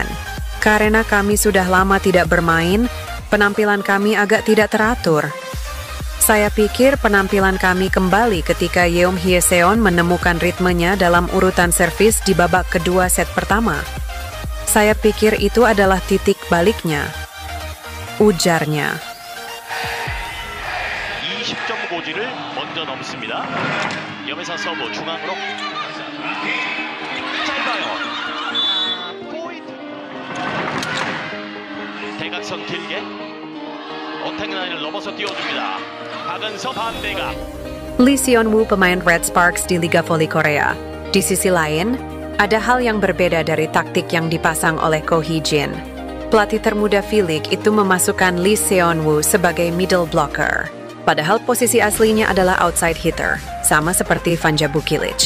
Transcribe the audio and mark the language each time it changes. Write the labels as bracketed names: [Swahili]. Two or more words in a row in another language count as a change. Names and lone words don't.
[Indonesian] Karena kami sudah lama tidak bermain, penampilan kami agak tidak teratur. Saya pikir penampilan kami kembali ketika Yeom Hye-seon menemukan ritmenya dalam urutan servis di babak kedua set pertama. Saya pikir itu adalah titik baliknya, ujarnya. [Korean] 20점 고지를 먼저 넘습니다. 염혜사 서브 중앙으로 짧아요. 포인트. 대각선 길게 어택라인을 넘어서 띄워줍니다. 박은서 반대가. [Indonesian] Lee Seon-woo pemain Red Sparks di Liga Voli Korea. Di sisi lain, ada hal yang berbeda dari taktik yang dipasang oleh Ko Hee-jin. Pelatih termuda V-League itu memasukkan Lee Seon-woo sebagai [English] middle blocker. [Indonesian] Padahal posisi aslinya adalah [English] outside hitter, [Indonesian] sama seperti Vanja Bukilic.